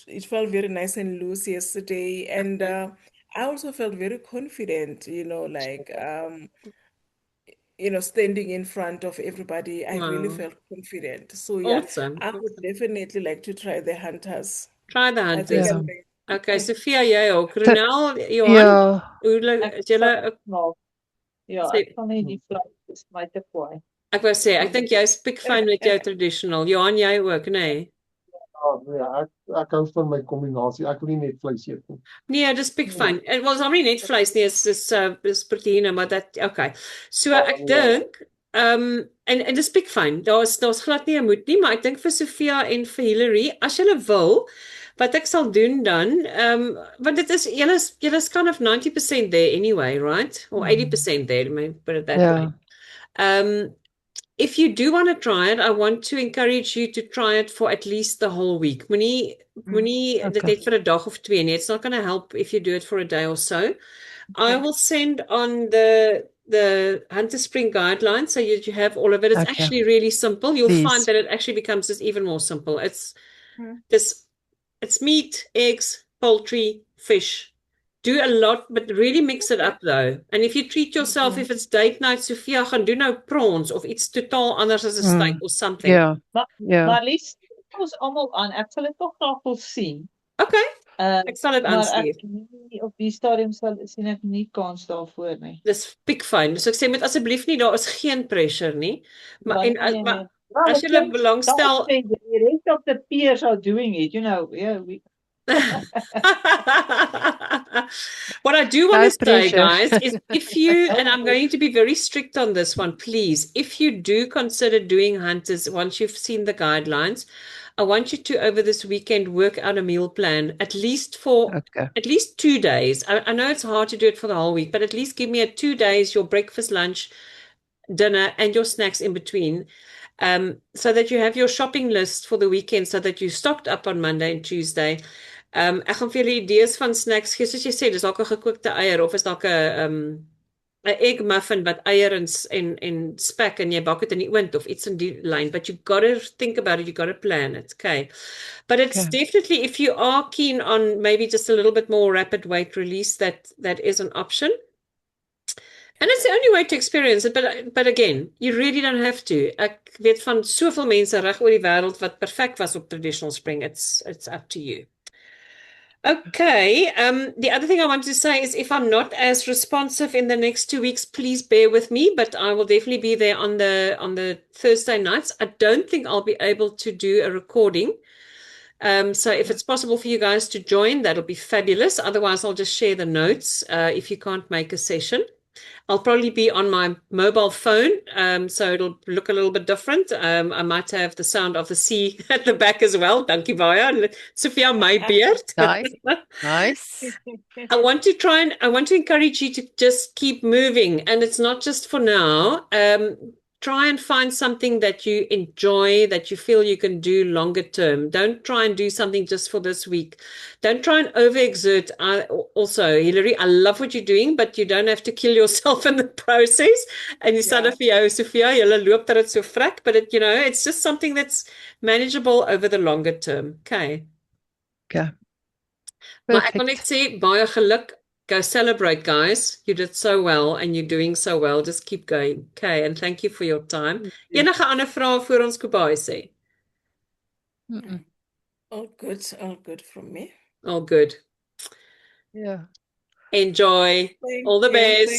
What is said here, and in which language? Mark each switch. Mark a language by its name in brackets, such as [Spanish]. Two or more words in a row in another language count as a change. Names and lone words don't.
[English] It felt very nice and loose yesterday, and I also felt very confident. Standing in front of everybody, I really Wow. felt confident. So yeah, Awesome. I would definitely like to try the hunters. Try the I think hunters. [Afrikaans] Ja. [English] I'm ready. Okay, Sophia, [Afrikaans] jy ook. Te- Ronel, Johan, Ja. Ek is julle sal ja, sê ek kan nie die vleis is my te kwaai. ek wou sê, ek dink jy's pick fyn met jou traditional. Johan, jy ook, nê? Nee? Ja, ek hou van my kombinasie. Ek wil nie net vleis eet nie. Nee, dis pick fyn. Dit was hom nie net vleis nie, dis proteïene, maar dat okay. So ek dink en dis pick fyn. Daar's glad nie 'n moet nie, maar ek dink vir Sophia en vir Hillary, as julle wil, wat ek sal doen dan, want dit is julle [English] kind of 90% there anyway, right? Or 80% there, let me put it that way. [Afrikaans] Ja. [English] If you do want to try it, I want to encourage you to try it for at least the whole week. [Afrikaans] Moenie dit [English] Okay. [Afrikaans] net vir 'n dag of twee nie. [English] It's not going to help if you do it for a day or so. I will send on the Hunter Spring guidelines so you have all of it. It's Okay. actually really simple. You'll Please. find that it actually becomes just even more simple. It's meat, eggs, poultry, fish. Do a lot, but really mix it up though. And if you treat yourself, if it's date night, Sophia, [Afrikaans] gaan doen nou prawns of iets totaal anders as 'n [English] steak or something. [Afrikaans] Ja. Maar Ja. Lies, ons almal aan. Ek sal dit tog graag wil sien. Okay. Ek sal dit Maar aanstuur. ek nie op die stadium sien ek nie kans daarvoor nie. Dis piekfyn. So ek sê met asseblief nie, daar is geen pressure nie. Maar Ja, en nee, maar nee. as jy belangstel, [English] The rest of the peers are doing it, you know. Yeah, what I do want No to say, pressure. guys, is if you, and I'm going to be very strict on this one, please, if you do consider doing hunters once you've seen the guidelines, I want you to, over this weekend, work out a meal plan, at least for Okay. at least 2 days. I know it's hard to do it for the whole week, but at least give me 2 days, your breakfast, lunch, dinner, and your snacks in between. So that you have your shopping list for the weekend so that you stocked up on Monday and Tuesday. [Afrikaans] Ek gaan vir julle idees van snacks gee, soos jy sê, dis dalk 'n gekookte eier of is dalk 'n [English] egg muffin [Afrikaans] wat eier en spek en jy bak dit in die oond of iets in die lyn, [English] but you got to think about it, you got to plan it, okay? But it's definitely, if you are keen on maybe just a little bit more rapid weight release, that is an option. And it's the only way to experience it, but again, you really don't have to. Ek weet van soveel mense reg oor die wêreld wat perfek was op traditional spring. It's up to you. Okay, the other thing I wanted to say is if I'm not as responsive in the next 2 weeks, please bear with me, but I will definitely be there on the Thursday nights. I don't think I'll be able to do a recording. So if it's possible for you guys to join, that'll be fabulous. Otherwise, I'll just share the notes if you can't make a session. I'll probably be on my mobile phone, so it'll look a little bit different. I might have the sound of the sea at the back as well. [Afrikaans] Dankie baie. [English] Sophia, my beard. Nice. Nice. I want to encourage you to just keep moving. And it's not just for now. Try and find something that you enjoy, that you feel you can do longer term. Don't try and do something just for this week. Don't try and overexert. Also, Hilary, I love what you're doing, but you don't have to kill yourself in the process. And you said [Afrikaans] vir jou, Sophia, jy loop dat dit so vrek, [English] but it's just something that's manageable over the longer term. Okay. Okay. [Afrikaans] Maar ek wil net sê, baie geluk. [English] Go celebrate, guys. You did so well and you're doing so well. Just keep going. Okay, and thank you for your time. [Afrikaans] Enige ander vrae voor ons goodbye sê? [English] All good from me. All good. Yeah. Enjoy. All the best.